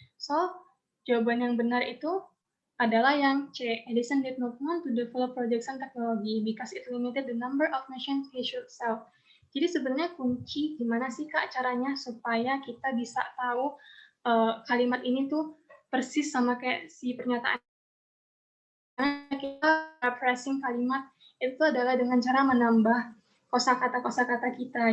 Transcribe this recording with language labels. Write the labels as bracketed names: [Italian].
[Indonesian] So jawaban yang benar itu adalah yang C. [English] Edison did not want to develop projection technology because it limited the number of machines he should sell. [Indonesian] Jadi sebenarnya kunci gimana sih Kak caranya supaya kita bisa tahu kalimat ini tuh persis sama kayak si pernyataan kita paraphrasing kalimat itu adalah dengan cara menambah kosakata kita.